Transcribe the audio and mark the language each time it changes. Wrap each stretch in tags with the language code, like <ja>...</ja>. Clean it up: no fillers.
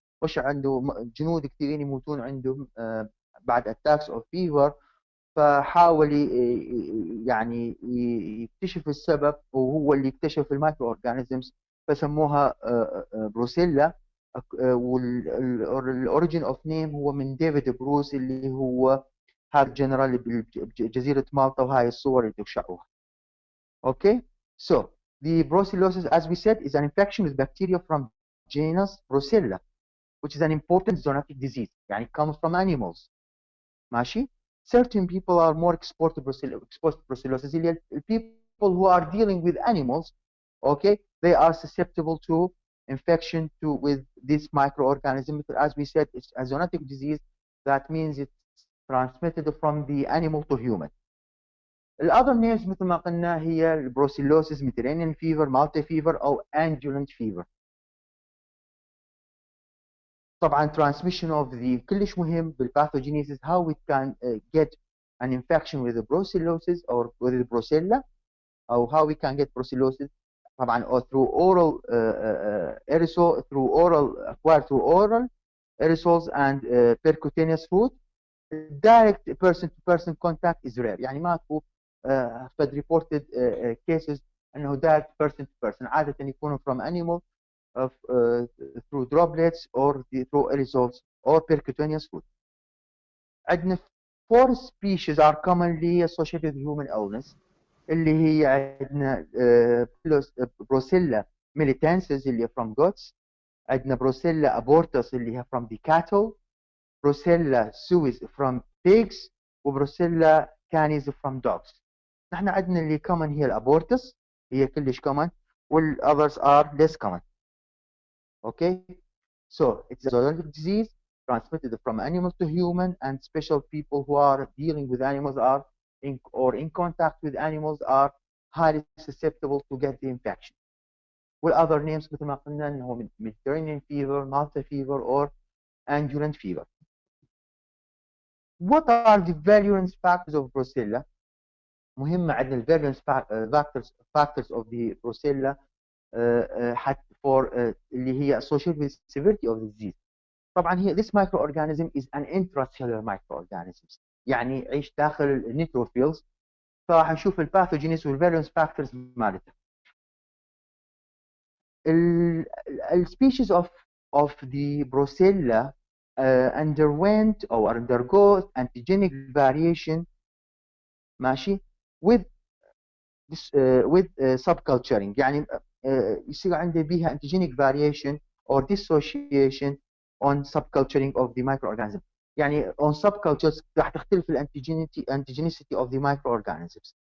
<ar>وش عنده جنود كثيرين يموتون عندهم بعد</ar> <en>attacks of fever،</en> <ar>فحاول يعني يكتشف السبب، وهو اللي اكتشف المايكرو اورجانيزمز فسموها بروسيلا. والاوريجين اوف نيم هو من ديفيد بروس اللي هو هذا الجنرال بجزيرة مالطا، وهاي الصور اللي تشعوها.</ar> <en>Okay, so the brucellosis, as we said, is an infection with bacteria from genus Brucella, which is an important zoonotic disease.</en> <ar>يعني</ar> <en>it comes from animals.</en> <ar>ماشي.</ar> <en>Certain people are more exposed to brucellosis. People who are dealing with animals, okay, they are susceptible to infection with this microorganism. As we said, it's a zoonotic disease. That means it's transmitted from the animal to human.</en> <ar>الأذر names مثل ما قلنا هي البروسيلوسيس، ميديترينيان فيفر، مالتا فيفر أو أنجولنت فيفر.</ar> <en>طبعا transmission of the</en> <ar>كلش مهم بالباثوجينيسيس</ar> <en>how we can get an infection with the brucellosis or with the brucella، أو how we can get brucellosis طبعا or through oral aerosol, through oral acquired through oral aerosols and percutaneous food. direct person to person contact is rare،</en> <ar>يعني ماكو قد</ar> <en>reported cases انه direct person to person، عاده يكونوا from animal of through droplets or through aerosols or percutaneous food. عندنا 4 species are commonly associated with human illness</en> <ar>اللي هي عندنا</ar> <en>Brucella militensis اللي هي from goats، عندنا بروسيلا abortus اللي هي from the cattle، Brucella suis from pigs، وبروسيلا canis from dogs.</en> <ar>نحن عندنا اللي common هي الابورتس، هي كلش common، والاذرز</ar> <en>are less common. Okay, so it's a zoonotic disease transmitted from animal to human, and special people who are dealing with animals are in contact with animals are highly susceptible to get the infection.</en> <ar>والother names مثل ما قلنا انه</ar> <en>Mediterranean fever, Malta fever or Angulant fever. What are the virulence factors of brucella؟</en> <ar>مهمة عندنا الفيرولنس</ar> <en>factors of the brucella حتى for اللي هي associated with severity of the disease.</en> <ar>طبعا هي</ar> <en>this microorganism is an intracellular microorganism،</en> <ar>يعني يعيش داخل النيتروفيلز، فراح نشوف الباثوجينيس والفيرولنس فاكتورز مالتها.</ar> <en>species of the Brucella underwent or undergo antigenic variation ماشي with this with subculturing</en> <ar>يعني يصير عنده بيها</ar> <en>antigenic variation or dissociation on subculturing of the microorganism يعني on subcultures راح تختلف antigenicity of the microorganisms.</en>